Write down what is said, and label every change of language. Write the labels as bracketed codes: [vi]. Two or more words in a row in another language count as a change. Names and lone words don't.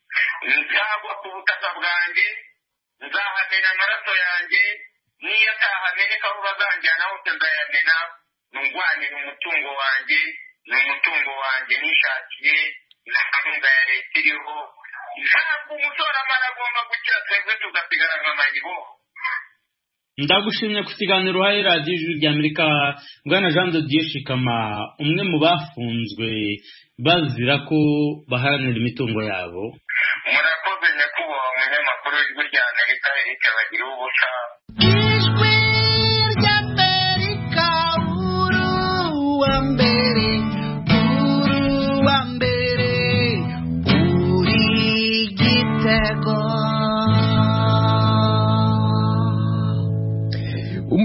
[rw] Nzagwa ku butaka bwanjye nzahamena amaraso yanjye niyo atahameneka aho bazanjyana hose nzayamena ndwanira umutungo wanjye ni umutungo wanjye nishakiye nta gahunda ya leta iriho. Ntabwo umushoramari agomba gukira twebwe tugasigara nk'amayibo. Ndagushimye ku kiganiro uhaye radiyo ijwi ry'Amerika Bwana Jean de Dieu Shikama, umwe mu bafunzwe bazira ko baharanira imitungo yabo. Murakoze nyakubahwa umunyamakuru w'ijwi ry'Amerika Eric Bagiruwubusa. Ijwi ry'Amerika uruwa mbere uri igitego.